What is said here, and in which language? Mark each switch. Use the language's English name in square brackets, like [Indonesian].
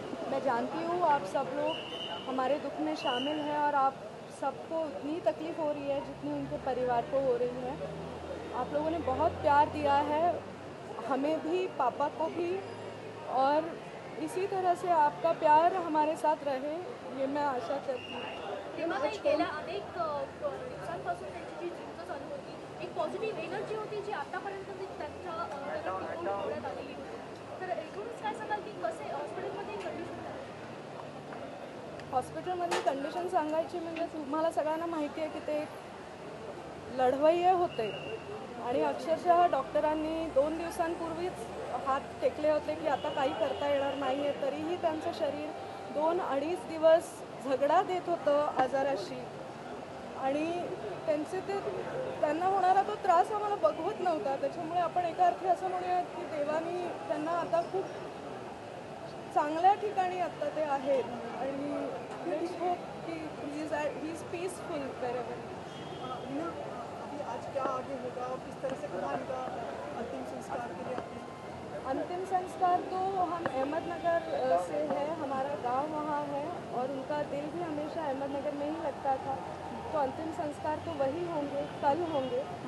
[Hindi] मैं जानती हूँ आप सब लोग हमारे दुख में शामिल हैं और आप सबको उतनी तकलीफ़ हो रही है जितनी उनके परिवार को हो रही है। आप लोगों ने बहुत प्यार दिया है, हमें भी, पापा को भी, और इसी तरह से आपका प्यार हमारे साथ रहे, ये मैं आशा करती हूँ। [Marathi] गेल्या अनेक दिवसांपासून त्यांची जी चिंता चालू होती, एक पॉझिटिव्ह एनर्जी होती जी आतापर्यंत त्यांच्या ठेवण्यात आलेली होती, तर एकूणच काय सांगाल की कसे हॉस्पिटलमध्ये कंडिशन आहे? हॉस्पिटलमधली कंडिशन सांगायची म्हणजे तुम्हाला सगळ्यांना माहिती आहे की ते एक लढवय्ये होते आणि अक्षरशः डॉक्टरांनी 2 दिवसांपूर्वीच हात टेकले होते की आता काही करता येणार नाही आहे, तरीही त्यांचं शरीर 2-2.5 दिवस झगडा देत होतं आजाराशी आणि त्यांना होणारा तो त्रास आम्हाला बघवत नव्हता। त्याच्यामुळे आपण एका अर्थी असं म्हणूयात की देवानी त्यांना आता खूप चांगल्या ठिकाणी आता ते आहेत आणि [English] let's hope [Marathi] की [English] He is peaceful wherever. [Hindi] अभी आज क्या आगे होगा, किस तरह से कहाँ इनका अंतिम संस्कार के लिए आपने? अंतिम संस्कार तो हम अहमदनगर से है, हमारा गांव वहाँ है और उनका दिल भी हमेशा अहमदनगर में ही लगता था, तो अंतिम संस्कार तो वही होंगे, कल होंगे।